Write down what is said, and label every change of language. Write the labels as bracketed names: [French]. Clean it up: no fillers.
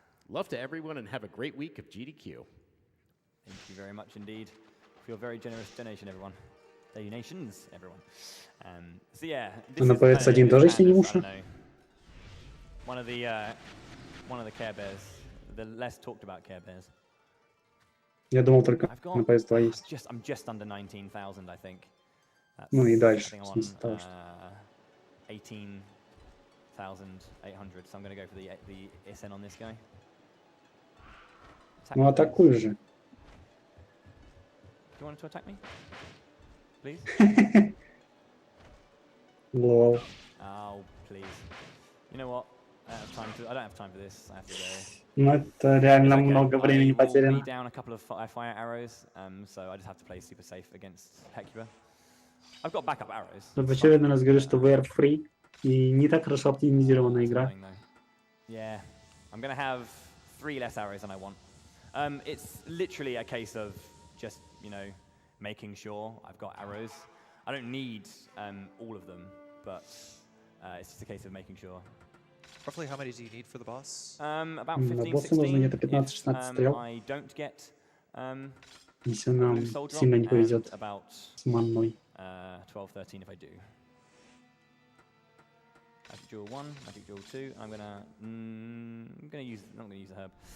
[English] Love to everyone and have a great week of GDQ. Thank you very much indeed for your very generous donation, everyone. Donations, everyone. So yeah, this is [Russian] PS1 тоже есть Onimusha? [English] One of the Care Bears, the less talked about Care Bears. [Russian] Я думал, только на PS2 есть. [English] I'm just under 19,000, I think. [Russian] Ну и дальше, в смысле того, что... [English] 18,800, so I'm going to go for the SN on this guy. [Russian] Ну атакуй же. [English] Do you want to attack me? Please? Lol. Oh, please. You know what? I don't have time for this. I have to go. [Russian] Ну это реально много времени потеряно. [English] Down a couple of fire arrows, so I just have to play super safe against Hecuba. I've got backup arrows. [Russian] Но в очередной раз говорю, что [English] VR free [Russian] и не так хорошо оптимизированная игра. [English] Yeah, I'm gonna have 3 less arrows than I want. It's literally a case of just, making sure I've got arrows. I don't need all of them, but it's just a case of making sure. Roughly how many do you need for the boss? About 15, 16. If I don't get [Russian] если нам сильно не повезет с манной. [English] 12, 13 if I do. Magic Jewel 1, Magic Jewel 2. I'm gonna use the herb.